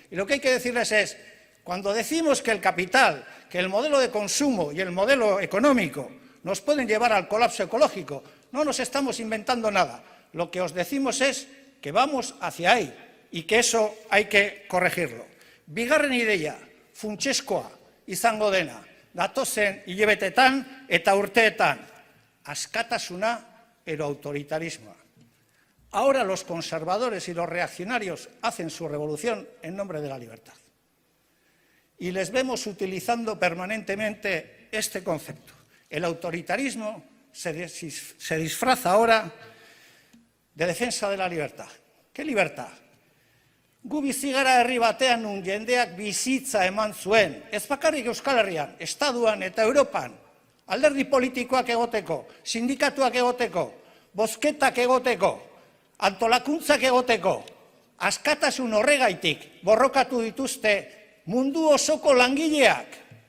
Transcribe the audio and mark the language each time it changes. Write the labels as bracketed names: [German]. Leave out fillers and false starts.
[Spanish] Y lo que hay que decirles es, cuando decimos que el capital, que el modelo de consumo y el modelo económico nos pueden llevar al colapso ecológico, no nos estamos inventando nada. Lo que os decimos es que vamos hacia ahí y que eso hay que corregirlo. [Basque] Bigarren ideia, funtsezkoa izango dena, datozen hilabetetan eta urteetan, askatasuna edo autoritarismoa. [Spanish] Ahora los conservadores y los reaccionarios hacen su revolución en nombre de la libertad. Y les vemos utilizando permanentemente este concepto. El autoritarismo se disfraza ahora de defensa de la libertad. ¿Qué libertad? [Basque] Gu bizi gara herri batean nun jendeak bizitza eman zuen, ez bakarrik Euskal Herrian, Estaduan eta Europan, alderdi politikoak egoteko, sindikatuak egoteko, bozketak egoteko, antolakuntzak egoteko, askatasun horregaitik borrokatu dituzte mundu osoko langileak.